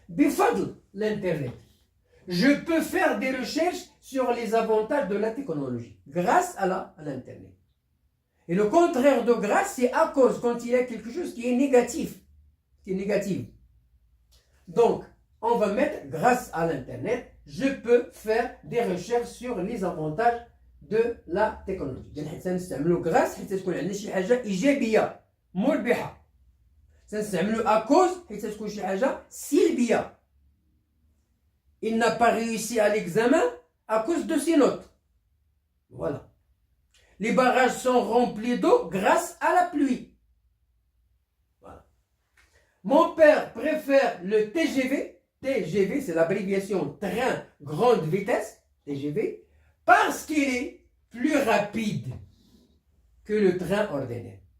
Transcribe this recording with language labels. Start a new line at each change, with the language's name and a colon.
French: Bifadl l'internet. Je peux faire des recherches sur les avantages de la technologie grâce à l'internet. Et le contraire de grâce, c'est à cause, quand il y a quelque chose qui est négatif. Donc, on va mettre grâce à l'internet, je peux faire des recherches sur les avantages de la technologie.
Arabic: سنستعملوا grâce حتى تكون عندنا شي حاجة إيجابية مربحة. سنستعملوا à cause حتى تكون شي حاجة سلبية.
French: Il n'a pas réussi à l'examen à cause de ses notes. Voilà. Les barrages sont remplis d'eau grâce à la pluie. Voilà. Mon père préfère le TGV. TGV, c'est l'abréviation train grande vitesse, TGV, parce qu'il est plus rapide que le train ordinaire.